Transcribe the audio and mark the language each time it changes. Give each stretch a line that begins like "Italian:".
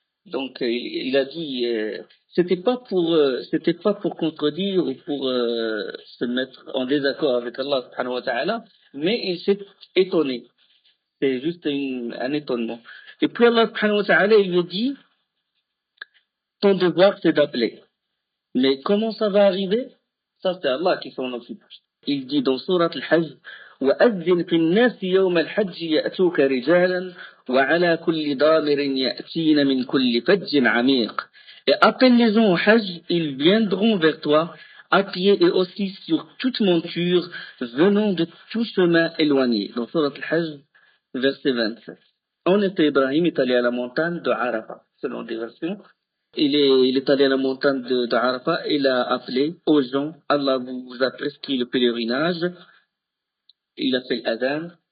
French: Donc, il a dit, c'était pas pour contredire ou pour se mettre en désaccord avec Allah subhanahu wa ta'ala, mais il s'est étonné. C'est juste un étonnement. Et puis Allah subhanahu wa ta'ala, il lui dit, ton devoir, c'est d'appeler. Mais comment ça va arriver? Ça, c'est Allah qui s'en occupe. Il dit dans Surat Al-Hajj,
Arabic: وَأَذِّنْ فِي النَّاسِ يَوْمَ الْحَجِّ يَأْتُوكَ رِجَالًا وَعَلَى كُلِّ ضَامِرٍ يَأْتِينَ مِنْ كُلِّ فَجٍّ عَمِيقٍ.
French: Et appelle les gens au Hajj, ils viendront vers toi, à pied et aussi sur toute monture, venant de tout chemin éloigné. Dans Surat Al-Hajj, verset 27. En effet, Ibrahim est allé à la montagne de Arafat, selon des versions. Il est allé à la montagne d'Arafat, il a appelé aux gens, Allah vous a prescrit le pèlerinage, il a fait l'adhan.